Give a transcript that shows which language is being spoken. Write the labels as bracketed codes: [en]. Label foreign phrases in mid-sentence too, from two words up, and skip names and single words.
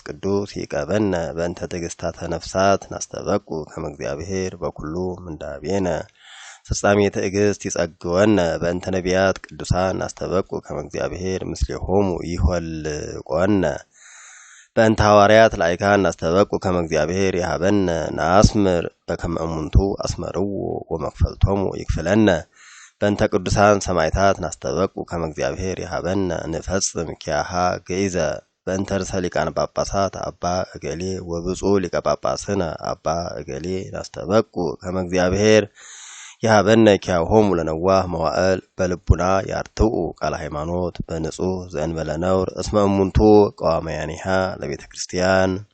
[gez] ቅዱስ ይቀበነ በእንተ ትዕግስታተ ነፍሳት ናስተበቁ ከመ እግዚአብሔር በኩሉ ምንዳቤነ ፍጻሜ ትዕግስት ይጸግወነ በእንተ ነቢያት ቅዱሳን ናስተበቁ ከመ እግዚአብሔር ምስሌሆሙ ይሆልቆነ በእንተ ሐዋርያት ላይካን ናስተበቁ ከመ እግዚአብሔር ይሃበነ ናስምር በከመ እሙንቱ አስመርዎ ወመክፈልቶሙ ይክፍለነ በእንተ ቅዱሳን ሰማዕታት ናስተበቁ ከመ እግዚአብሔር ይሃበነ ንፈጽም ኪያሃ ገይዘ በእንተ ርእሰ ሊቃነ ጳጳሳት አባ እገሌ ወብፁዕ ሊቀ ጳጳስነ አባ እገሌ ናስተበቁ ከመ እግዚአብሔር ይሃበነ ኪያሆሙ ለነዋህ መዋዕል በልቡና ያርትዑ ቃለ ሃይማኖት በንጹህ ዘእንበለ ነውር እስመ እሙንቱ ቀዋማያኒሃ ለቤተ ክርስቲያን